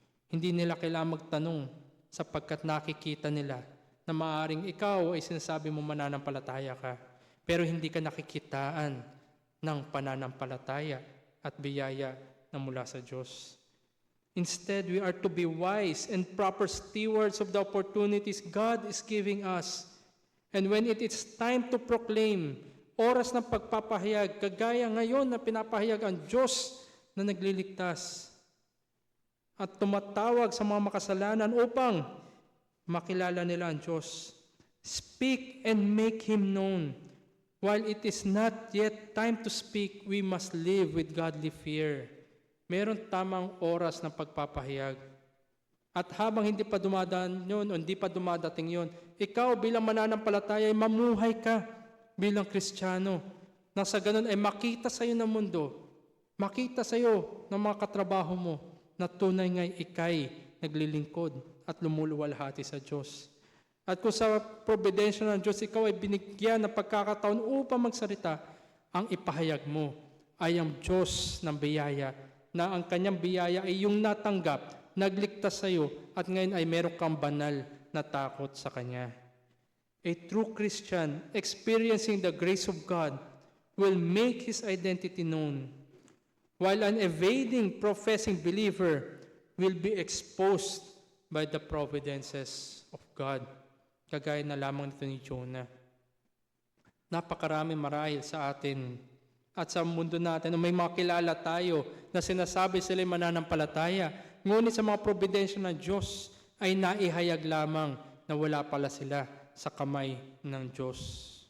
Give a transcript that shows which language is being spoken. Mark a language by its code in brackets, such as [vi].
[tl] Hindi nila kailangang magtanong sapagkat nakikita nila na maaaring ikaw ay sinasabi mo mananampalataya ka, pero hindi ka nakikitaan ng pananampalataya at biyaya na mula sa Diyos. [en] Instead, we are to be wise and proper stewards of the opportunities God is giving us. And when it is time to proclaim, [tl] oras ng pagpapahayag, kagaya ngayon na pinapahayag ang Diyos na nagliligtas at tumatawag sa mga makasalanan upang makilala nila ang Diyos. [en] Speak and make Him known. While it is not yet time to speak, we must live with godly fear. [tl] Meron tamang oras ng pagpapahayag. At habang hindi pa dumadaan yun o hindi pa dumadating yun, ikaw bilang mananampalataya ay mamuhay ka bilang Kristiyano. Nang sa ganun ay makita sa iyo ng mundo, makita sa iyo ng mga katrabaho mo na tunay nga'y ikay naglilingkod at lumuluwalhati sa Diyos. At kung sa providensya ng Diyos, ikaw ay binigyan ng pagkakataon upang magsalita, ang ipahayag mo ay ang Diyos ng biyaya, na ang kanyang biyaya ay yung natanggap, nagligtas sa iyo, at ngayon ay meron kang banal na takot sa Kanya. [en] A true Christian experiencing the grace of God will make his identity known, while an evading, professing believer will be exposed by the providences of God. [tl] Kagaya na lamang nito ni Jonah. Napakarami marahil sa atin at sa mundo natin, may mga kilala tayo na sinasabi sila ay mananampalataya, ngunit sa mga providensya ng Diyos ay naihayag lamang na wala pala sila sa kamay ng Diyos.